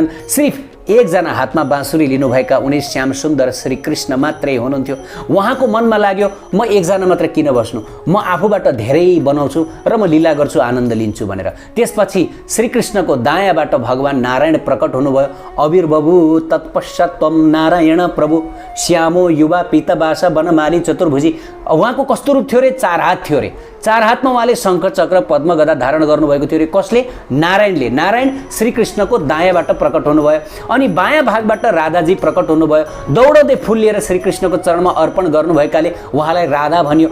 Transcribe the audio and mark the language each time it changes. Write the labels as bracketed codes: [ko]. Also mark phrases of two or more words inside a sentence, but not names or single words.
[ne] सिर्फ एकजना हातमा बाँसुरी लिनुभएका उनी श्याम सुन्दर श्री कृष्ण मात्रै हुनुहुन्थ्यो। उहाँको मनमा लाग्यो, म एकजना मात्र किन बस्नु, म आफूबाट धेरै बनाउँछु र म लीला गर्छु, आनन्द लिन्छु भनेर। त्यसपछि श्रीकृष्णको दायाँबाट भगवान नारायण प्रकट हुनुभयो। [sa] अविर्बभु तत्पश्चात् त्वं नारायण प्रभु श्यामो युवा पीतवासा वनमाली चतुर्भुजी। [ne] उहाँको कस्तो रूप थियो रे? 4 हात थियो रे। 4 हातमा उहाँले शङ्ख चक्र पद्म गदा धारण गर्नुभएको थियो रे। कसले? नारायणले। नारायण श्रीकृष्णको दायाँबाट प्रकट हुनुभयो। अनि बायाँ भागबाट राधाजी प्रकट हुनुभयो। दौडाउँदै फुल लिएर श्रीकृष्णको चरणमा अर्पण गर्नुभएकाले उहाँलाई राधा भनियो।